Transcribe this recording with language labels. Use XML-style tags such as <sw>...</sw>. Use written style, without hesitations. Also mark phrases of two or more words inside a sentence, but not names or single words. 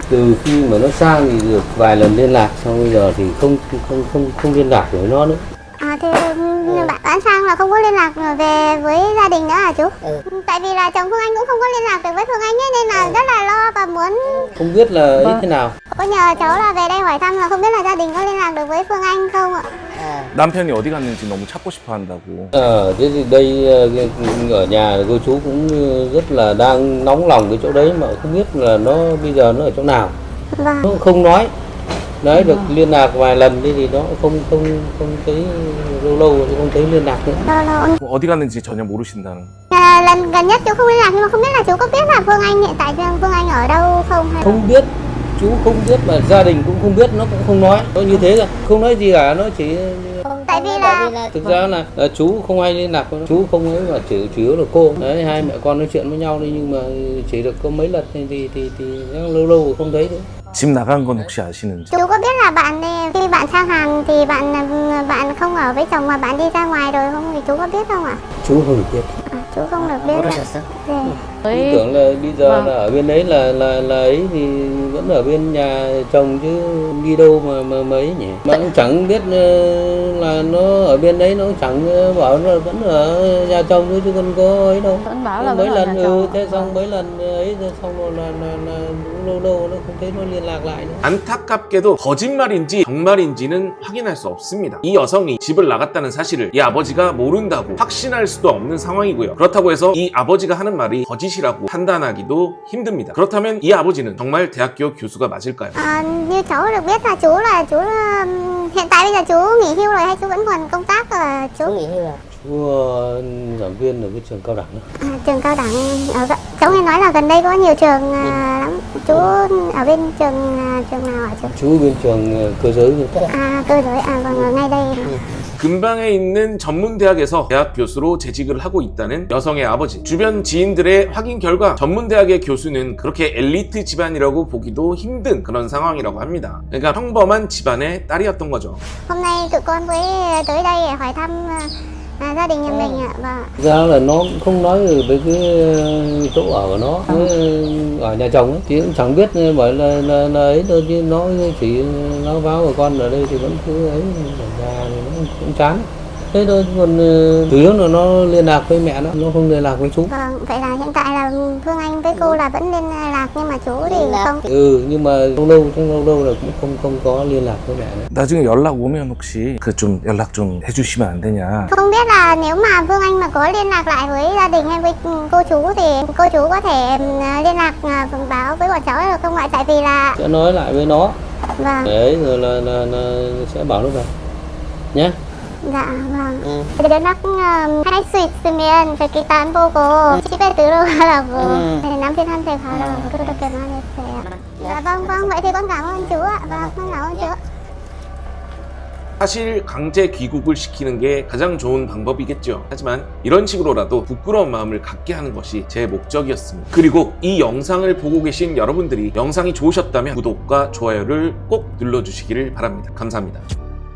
<vi>Từ khi mà nó sang thì được vài lần liên lạc, xong bây giờ thì không liên lạc với nó nữa. Thì bạn sang là không có liên lạc về với gia đình nữa hả chú? Tại vì là chồng Phương Anh cũng không có liên lạc được với Phương Anh ấy, nên là rất là lo và muốn. Không biết là ấy thế nào. Có nhờ cháu là về đây hỏi thăm, là không biết là gia đình có liên lạc được với Phương Anh không ạ?</vi> <ko>남편이 어디 갔는지 너무 찾고 싶어 한다고.</ko> <vi>Thế thì đây ở nhà cô chú cũng rất là đang nóng lòng cái chỗ đấy, mà không biết là nó bây giờ nó ở chỗ nào. Vâng. Nó không nói. Đấy, được liên lạc vài lần thì nó không thấy, lâu không thấy liên lạc nữa.</vi> <ko>어디 갔는지 전혀 모르신다는.</ko> <vi>Lần gần nhất chú không liên lạc, nhưng mà không biết là chú có biết là Phương Anh hiện tại Phương Anh ở đâu không? Hay Không biết, chú không biết, mà gia đình cũng không biết, nó cũng không nói. Nó như thế rồi, không nói gì cả, nó chỉ. Tại vì là Thực ra là chú không ai liên lạc với nó. Chú không ấy, mà chủ yếu là cô. Đấy, hai mẹ con nói chuyện với nhau đi, nhưng mà chỉ được có mấy lần thì lâu không thấy nữa.</vi> <ko>집 나간 건 혹시 아시는지?</ko> <vi>chú có biết là bạn khi bạn sang Hàn thì bạn không ở với chồng mà bạn đi ra ngoài rồi không, thì chú có biết không ạ? Chú không được biết. Chú không được biết. Chú tưởng là bây giờ là ở bên đấy là ấy thì vẫn ở bên nhà chồng chứ đi đâu mà mấy nhỉ? Mà cũng chẳng biết là nó ở bên đấy, nó chẳng bảo là vẫn ở nhà chồng thôi chứ còn có ấy đâu. Vẫn bảo là mấy vẫn ở lần nhà chồng. thế xong mấy lần ấy xong rồi là lâu nó không thấy nó liên lạc lại nữa.</vi> <ko>안타깝게도 거짓말인지 정말인지는 확인할 수 없습니다. 이 여성이 집을 나갔다는 사실을 이 아버지가 모른다고 확신할 수도 없는 상황이고요. 그렇다고 해서 이 아버지가 하는 말이 거짓이라고 판단하기도 힘듭니다. 그렇다면 이 아버지는 정말 대학교 교수가 맞을까요?</ko> <vi>Như cháu được biết là chú hiện tại bây giờ chú nghỉ hưu rồi hay chú vẫn còn công tác rồi chú? nghỉ hưu rồi. Chú giảng viên ở cái trường cao đẳng đó. Trường cao đẳng cháu nghe nói là gần đây có nhiều trường lắm. Chú ở bên trường nào hả chú? Chú bên trường cơ giới. Cơ giới, vâng, ở ngay đây.</vi> <ko>근방에 있는 전문대학에서 대학 교수로 재직을 하고 있다는 여성의 아버지. 주변 지인들의 확인 결과 전문대학의 교수는 그렇게 엘리트 집안이라고 보기도 힘든 그런 상황이라고 합니다. 그러니까 평범한 집안의 딸이었던 거죠.</ko> <vi>Hôm nay tụi con với tới đây để hỏi thăm gia đình nhà mình ạ. Vâng. Ra là nó cũng không nói về cái chỗ ở của nó, ở nhà chồng ấy thì cũng chẳng biết, bởi là ấy thôi, chứ nó chỉ nó báo của con ở đây thì vẫn cứ ấy, ra thì nó cũng chán. Thế thôi, còn chủ yếu là nó liên lạc với mẹ nó không liên lạc với chú. Vâng, vậy là hiện tại là Phương Anh với cô là vẫn liên lạc, nhưng mà chú thì không. Nhưng mà lâu là cũng không có liên lạc với mẹ nữa.</vi> <ko>나중에 연락 오면 혹시 그 좀 연락 좀 해주시면 안 되냐?</ko> <vi>Không biết là nếu mà Phương Anh mà có liên lạc lại với gia đình hay với cô chú thì cô chú có thể liên lạc báo với bọn cháu được không ạ? Tại vì là Sẽ nói lại với nó. Vâng. Đấy, rồi là sẽ bảo nó về nhé.</vi> <ko>자, 연락 할 수 있으면 일단 보고 집에 들어가라고 남편한테 가라고 그렇게 말했어요.</ko> <vi>Dạ vâng, vậy thì con cảm ơn chú ạ. Vâng, con cảm ơn chú.</vi> <ko>사실 강제 귀국을 시키는 게 가장 좋은 방법이겠죠. 하지만 이런 식으로라도 부끄러운 마음을 갖게 하는 것이 제 목적이었습니다. 그리고 이 영상을 보고 계신 여러분들이 영상이 좋으셨다면 구독과 좋아요를 꼭 눌러주시기를 바랍니다. 감사합니다.</ko>